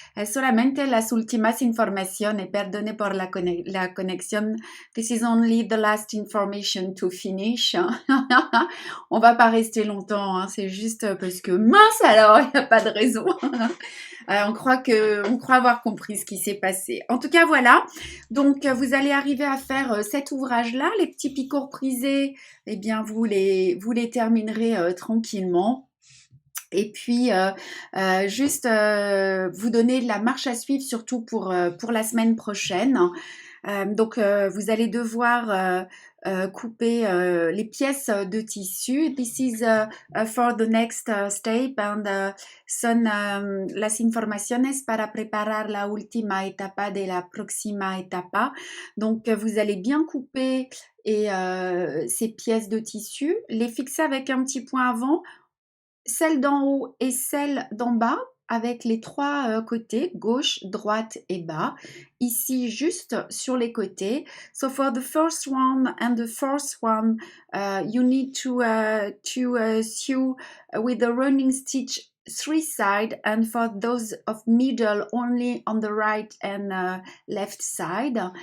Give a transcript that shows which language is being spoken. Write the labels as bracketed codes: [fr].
[es] Solamente las últimas informaciones, perdone por la conexión. [en] This is only the last information to finish. [fr] On va pas rester longtemps, hein, c'est juste parce que mince alors, il n'y a pas de raison. On croit avoir compris ce qui s'est passé. En tout cas, voilà. Donc, vous allez arriver à faire cet ouvrage-là. Les petits picots prisés, eh bien, vous les terminerez tranquillement. Et puis, juste vous donner la marche à suivre, surtout pour la semaine prochaine. Donc, vous allez devoir couper les pièces de tissu. [en] This is for the next step and [es] son las informaciones para preparar la última etapa de la próxima etapa. [fr] Donc, vous allez bien couper ces pièces de tissu, les fixer avec un petit point avant, celle d'en haut et celle d'en bas, avec les trois côtés, gauche, droite et bas. Ici, juste sur les côtés. [en] So for the first one and the fourth one, you need to sew with the running stitch 3 side, and for those of middle only on the right and left side.